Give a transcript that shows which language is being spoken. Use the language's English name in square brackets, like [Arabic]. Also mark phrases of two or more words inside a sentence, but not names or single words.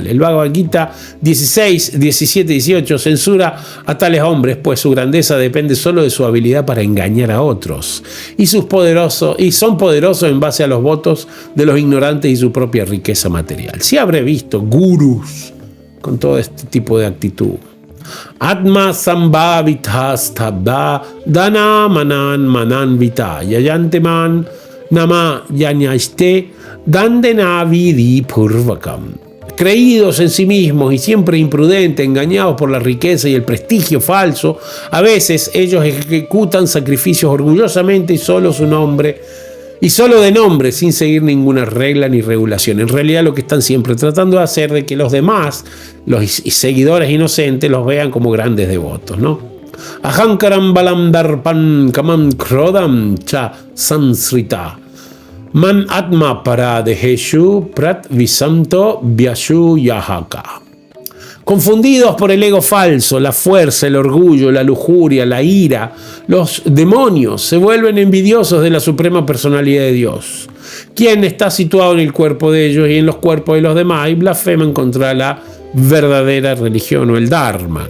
[Spanish] El Bhagavad Gita 16, 17 y 18 censura a tales hombres, pues su grandeza depende solo de su habilidad para engañar a otros, y son poderosos en base a los votos de los ignorantes y su propia riqueza material. Si habré visto gurús con todo este tipo de actitud. [Sanskrit] Atma sambhavitas tabda dana manan vita yayanteman nama yanyaste dandenavidi purvakam. [Spanish] Creídos en sí mismos y siempre imprudentes, engañados por la riqueza y el prestigio falso, a veces ellos ejecutan sacrificios orgullosamente y solo de nombre, sin seguir ninguna regla ni regulación. En realidad lo que están siempre tratando de hacer es que los demás, los seguidores inocentes, los vean como grandes devotos, ¿no? [Sanskrit] Ahankaram balam darpan kamam krodam cha sansrita man atma paradeheshu prat visamto vyashu yahaka. [Spanish] Confundidos por el ego falso, la fuerza, el orgullo, la lujuria, la ira, los demonios se vuelven envidiosos de la suprema personalidad de Dios, quien está situado en el cuerpo de ellos y en los cuerpos de los demás, y blasfeman contra la verdadera religión o el Dharma.